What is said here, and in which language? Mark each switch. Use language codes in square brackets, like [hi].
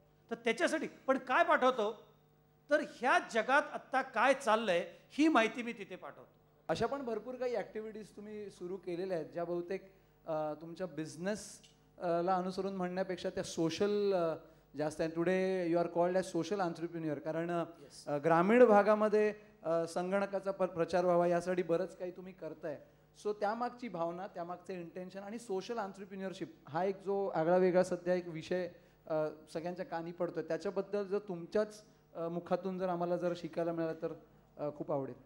[mr] तर त्याच्यासाठी पण काय पाठवतो, तर ह्या जगात आत्ता काय चाललंय ही माहिती मी तिथे पाठवतो. अशा पण भरपूर काही ॲक्टिव्हिटीज तुम्ही सुरू केलेल्या आहेत ज्या बहुतेक तुमच्या बिझनेसला अनुसरून म्हणण्यापेक्षा त्या सोशल जास्त आहे. [en] Today you are called as social entrepreneur. [mr] कारण ग्रामीण भागामध्ये संगणकाचा प्रचार व्हावा यासाठी बरंच काही तुम्ही करताय. सो त्यामागची भावना, त्यामागचे इंटेन्शन आणि सोशल एंटरप्रेन्युअरशिप हा एक जो आगळा वेगळा सध्या एक विषय सगळ्यांच्या कानी पडतोय, त्याच्याबद्दल जर तुमच्याच मुखातून जर आम्हाला जर शिकायला मिळालं तर खूप आवडेल.